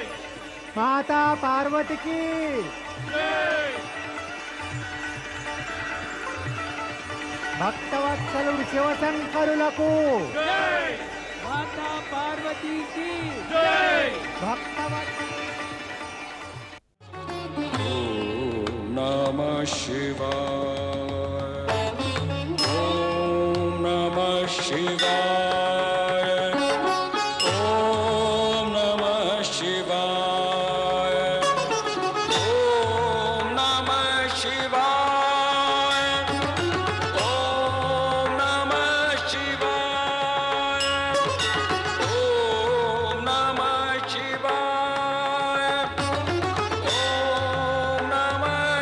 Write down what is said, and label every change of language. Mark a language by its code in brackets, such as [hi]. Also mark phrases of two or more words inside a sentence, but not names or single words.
[te] మాతా పార్వతికి జై. భక్తవత్సలుడు శివశంకరులకు జై, మాతా పార్వతీకి జై. భక్తవత్సలుడు [sa] नमः शिवाय, ॐ नमः शिवाय, ॐ नमः शिवाय, ॐ नमः शिवाय, ॐ नमः शिवाय, ॐ नमः शिवाय, ॐ नमः